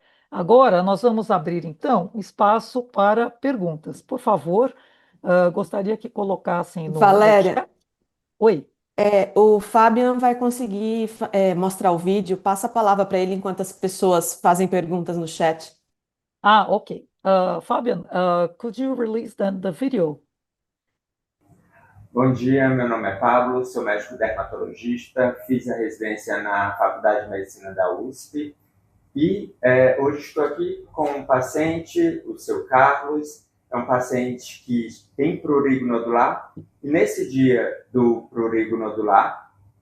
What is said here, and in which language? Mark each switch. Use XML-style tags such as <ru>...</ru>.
<pt>Agora, nós vamos abrir, então, espaço para perguntas. Por favor, gostaria que colocassem no Valéria, chat. Oi. o Fabian vai conseguir mostrar o vídeo. Passa a palavra para ele enquanto as pessoas fazem perguntas no chat. Ok.</pt> <en>Fabian, could you release the video?</en> <pt>Bom dia, meu nome é Pablo, sou médico dermatologista, fiz a residência na Faculdade de Medicina da USP e hoje estou aqui com um paciente, o seu Carlos, é um paciente que tem prurigo nodular e nesse dia do prurigo nodular,</pt>